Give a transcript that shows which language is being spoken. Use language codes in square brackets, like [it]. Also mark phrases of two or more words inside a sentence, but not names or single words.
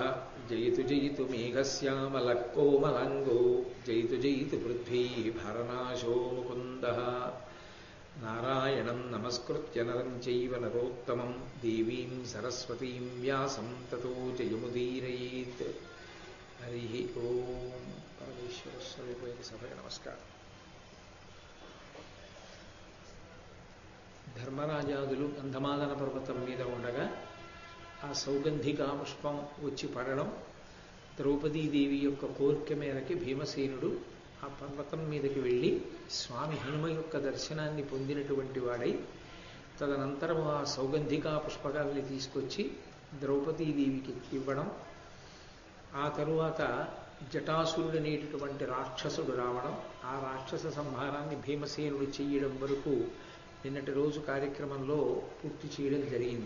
[sa] जयतु जयतु मेघश्यामलः कोमलाङ्गो जयतु जयतु पृथ्वी भरनाशो मुकुन्दः। नारायणं नमस्कृत्य नरं चैव नरोत्तमं देवीं सरस्वतीं व्यासं ततो जयमुदीरयेत्। हरिः ओं। परमेश्वरस्वरूपैः सभय नमस्कार। [te] ధర్మరాజాదులు గంధమాదన పర్వతం మీద ఉండగా ఆ సౌగంధికా పుష్పం వచ్చి పడడం, ద్రౌపదీదేవి యొక్క కోరిక మేరకి భీమసేనుడు ఆ పర్వతం మీదకి వెళ్ళి స్వామి హనుమ యొక్క దర్శనాన్ని పొందినటువంటి వాడై తదనంతరం ఆ సౌగంధికా పుష్పకాలని తీసుకొచ్చి ద్రౌపదీదేవికి ఇవ్వడం, ఆ తరువాత జటాసురుడనేటటువంటి రాక్షసుడు రావడం, ఆ రాక్షస సంహారాన్ని భీమసేనుడు చెయ్యడం వరకు నిన్నటి రోజు కార్యక్రమంలో పూర్తి చేయడం జరిగింది.